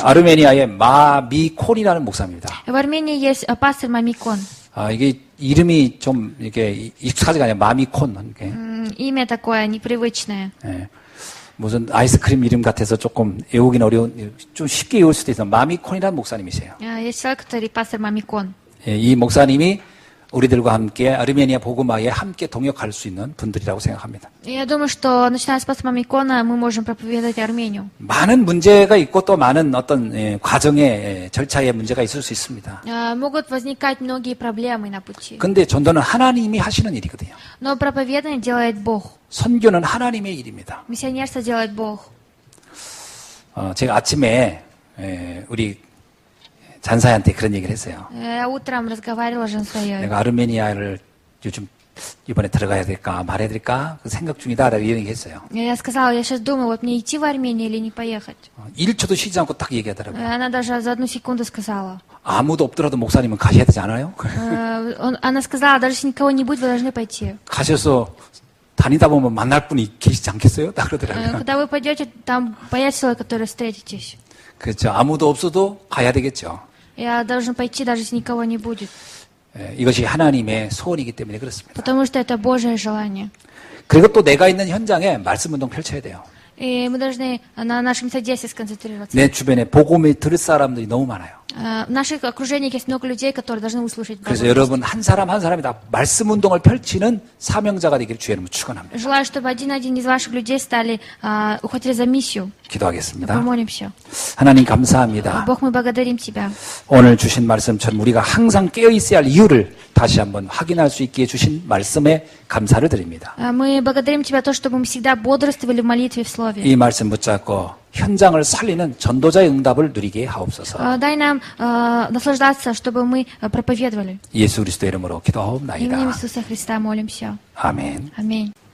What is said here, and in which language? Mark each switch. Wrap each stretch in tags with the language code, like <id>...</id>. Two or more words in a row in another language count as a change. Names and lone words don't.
<ko>아르메니아의 마미콘이라는 목사입니다.</ko> <ru>В Армении есть пастор Мамикон.</ru> <ko>이게 이름이 좀 이게 익숙하지가 않아요. 마미콘. 이게.</ko> <ru>Имя такое непривычное.</ru> <ko>무슨 아이스크림 이름 같아서 조금 외우긴 어려운, 좀 쉽게 외울 수도 있어요. 마미콘이라는 목사님이세요.</ko> <ru>Есть человек, который пастор Мамикон.</ru> <ko>이 목사님이 우리들과 함께 아르메니아 복음화에 함께 동역할 수 있는 분들이라고 생각합니다.</ko> <ru>Я думаю, что начиная с пастора Мамикона мы можем проповедовать Армению.</ru> <ko>많은 문제가 있고 또 많은 어떤 과정의 절차의 문제가 있을 수 있습니다.</ko> <ru>Могут возникать многие проблемы на пути.</ru> <ko>근데 전도는 하나님이 하시는 일이거든요.</ko> <ru>Но проповедание делает Бог.</ru> <ko>선교는 하나님의 일입니다.</ko> <ru>Миссионерство делает Бог.</ru> <ko>제가 아침에 우리 잔사한테 그런 얘기를 했어요.</ko> <ru>Я утром разговаривала с женой.</ru> <ko>내가 아르메니아를 요즘 이번에 들어가야 될까 말해야 될까 그 생각 중이다라고 얘기했어요.</ko> <ru>Я сказала, я сейчас думаю, вот мне идти в Армению или не поехать.</ru> <ko>1초도 쉬지 않고 딱 얘기하더라고요.</ko> <ru>Она даже за одну секунду сказала.</ru> <ko>아무도 없더라도 목사님은 가셔야 되지 않아요?</ko> <ru>Она сказала, даже если никого не будет, вы должны пойти.</ru> <ko>가셔서 다니다 보면 만날 분이 계시지 않겠어요? 딱 그러더라고요.</ko> <ru>Когда вы пойдете, там появится человек, который встретитесь.</ru> <ko>그렇죠. 아무도 없어도 가야 되겠죠.</ko> <ru>Я должен пойти, даже если никого не будет.</ru> <ko>이것이 하나님의 소원이기 때문에 그렇습니다.</ko> <ru>Потому что это Божье желание.</ru> <ko>그리고 또 내가 있는 현장에 말씀 운동 펼쳐야 돼요.</ko> <ru>И мы должны на нашем содействии сконцентрироваться.</ru> <ko>내 주변에 복음을 들을 사람들이 너무 많아요.</ko> <ru>В наших окружениях есть много людей, которые должны услышать</ru> <ko>그래서</ko> <ru>Божье.</ru> <ko>여러분 한 사람 한 사람이 다 말씀 운동을 펼치는 사명자가 되기를 주의 이름으로 축원합니다.</ko> <ru>Желаю, чтобы один из ваших людей стали, ухватили за миссию.</ru> <ko>기도하겠습니다.</ko> <ru>Помолимся.</ru> <ko>하나님 감사합니다.</ko> <ru>Бог, мы благодарим Тебя.</ru> <ko>오늘 주신 말씀처럼 우리가 항상 깨어 있어야 할 이유를 다시 한번 확인할 수 있게 해주신 말씀에 감사를 드립니다.</ko> <ru>Мы благодарим Тебя то, чтобы мы всегда бодрствовали в молитве и в Слове.</ru> <ko>이 말씀 붙잡고 현장을 살리는 전도자의 응답을 누리게 하옵소서.</ko> <ru>Дай нам наслаждаться, чтобы мы проповедовали.</ru> <ko>예수 그리스도 이름으로</ko> <ru>Именем</ru> <ko>기도하옵나이다.</ko> <ru>Иисуса Христа молимся.</ru> <ko>아멘.</ko> <ru>Аминь.</ru>